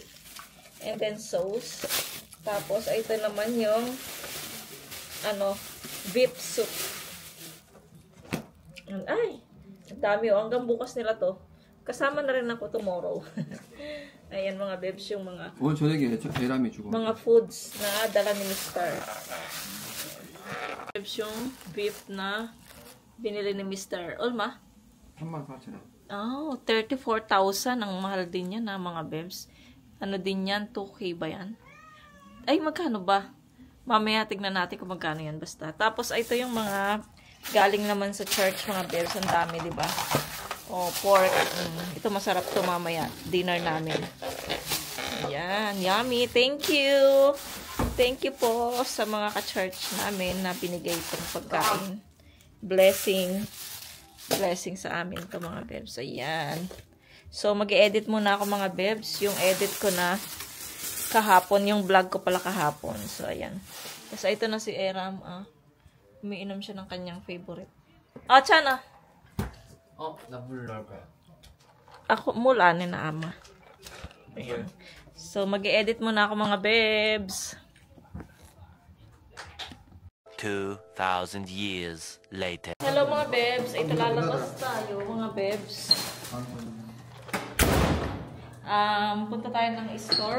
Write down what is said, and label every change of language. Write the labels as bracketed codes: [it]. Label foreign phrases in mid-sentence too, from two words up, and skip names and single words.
[en] And then, sauce. [tl] Tapos, ito naman yung beef soup. Ay! Ang dami oh. Hanggang bukas nila to. Kasama na rin ako tomorrow. Ayan mga babes yung mga [ko] 오늘 저녁에 에람이 주고. [tl] mga foods na dala ni Mr. Babes yung beef na binili ni Mr. [ko] Olma? 34,000원. [tl] Oh, 34,000 ang mahal din yan na mga babes. Ano din yan? 2K ba yan? Ay, magkano ba? Mamaya tignan natin kung magkano yan basta. Tapos ito yung mga galing naman sa church mga babes. Ang dami, di ba? Oh, pork. Ito masarap to mamaya. Dinner namin. Ayan. [en] Yummy. Thank you. Thank you [tl] po sa mga ka-church namin na binigay itong pagkain. Blessing. Blessing sa amin ito mga bebs. Ayan. So, mag-edit muna ako mga bebs. Yung edit ko na kahapon. Yung vlog ko pala kahapon. So, ayan. Kasi ito na si Eram. Umiinom siya ng kanyang favorite. Chana. [ko] 나 물 넣을 거야. [tl] Ako mula ni na ama. Ayan. So, mag-edit muna ako mga bebs. [en] 2,000 years later. [tl] Hello mga bebs, ito lalabas tayo mga bebs. Punta tayo ng store.